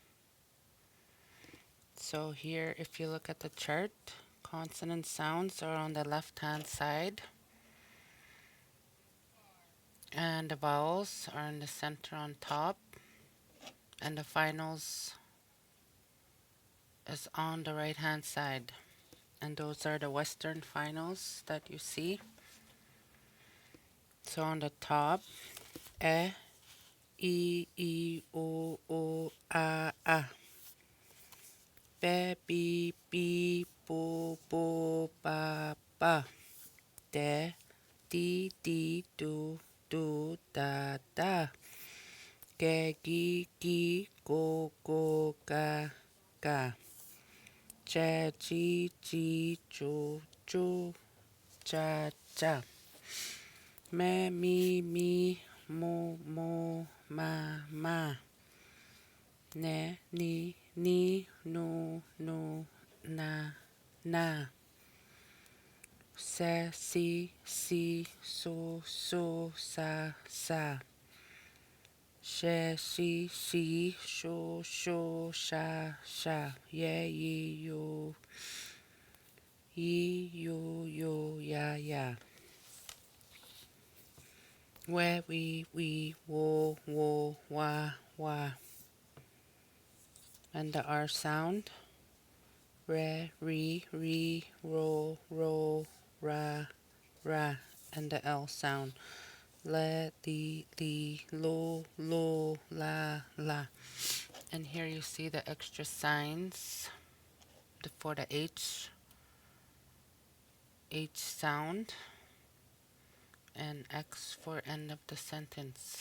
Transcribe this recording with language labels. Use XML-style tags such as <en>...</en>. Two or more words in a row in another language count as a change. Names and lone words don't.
<en>So here, if you look at the chart, consonant sounds are on the left-hand side, and the vowels are in the center on top, and the finals is on the right-hand side. And those are the Western finals that you see. So on the top, E, I, O, A. Be, bi, bo, ba. De, di, do, da. Ge, gi, go, ga. Ja, ji, jo, ja. Me, mi, mo, ma. Ne, ni, no, na. Se, si, so, sa. She, she, sho, sha. Ye, yi, yo, ya. We, wo, wa. And the R sound. Re, ro, ra. And the L sound. Le, lo, la. And here you see the extra signs for the H sound, and X for end of the sentence.</en>